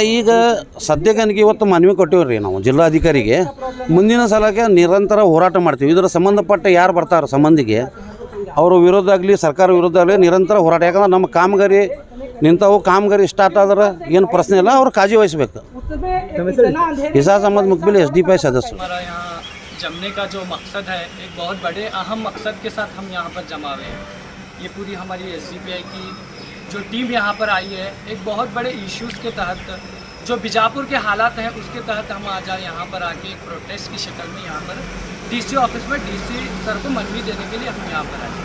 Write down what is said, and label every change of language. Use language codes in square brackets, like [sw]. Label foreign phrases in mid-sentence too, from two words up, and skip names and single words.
[kn] ಈಗ ಸದ್ಯಕ್ಕೆ ನನಗೆ ಇವತ್ತು ಮನವಿ ಕೊಟ್ಟಿವ್ರಿ ನಾವು ಜಿಲ್ಲಾಧಿಕಾರಿಗೆ. ಮುಂದಿನ ಸಲಕ್ಕೆ ನಿರಂತರ ಹೋರಾಟ ಮಾಡ್ತೀವಿ. ಇದರ ಸಂಬಂಧಪಟ್ಟ ಯಾರು ಬರ್ತಾರೆ ಸಂಬಂಧಿಗೆ ಅವರ ವಿರೋಧ ಆಗಲಿ ಸರ್ಕಾರ ವಿರೋಧ ಆಗಲಿ ನಿರಂತರ ಹೋರಾಟ. ಯಾಕಂದ್ರೆ ನಮ್ಮ ಕಾಮಗಾರಿ ನಿಂತವು, ಕಾಮಗಾರಿ ಸ್ಟಾರ್ಟ್ ಆದ್ರೆ ಏನು ಪ್ರಶ್ನೆ ಇಲ್ಲ, ಅವ್ರು ಕಾಳಜಿ ವಹಿಸಬೇಕು. [hi] ಇಸಾಜ್ ಅಹಮದ್ ಮುಕ್ಬಿಲ್ SDPI सदस्य। हमारा यहाँ जमने का जो मकसद है एक बहुत बड़े अहम मकसद के साथ हम यहाँ पर जमा हुए हैं। ये पूरी हमारी SDPI की जो टीम यहाँ पर आई है एक बहुत बड़े इश्यूज़ के तहत, जो बीजापुर के हालात हैं उसके तहत हम आज यहाँ पर आके एक प्रोटेस्ट की शक्ल में यहाँ पर DC ऑफिस में DC सर को मनवी देने के लिए हम यहाँ पर आए।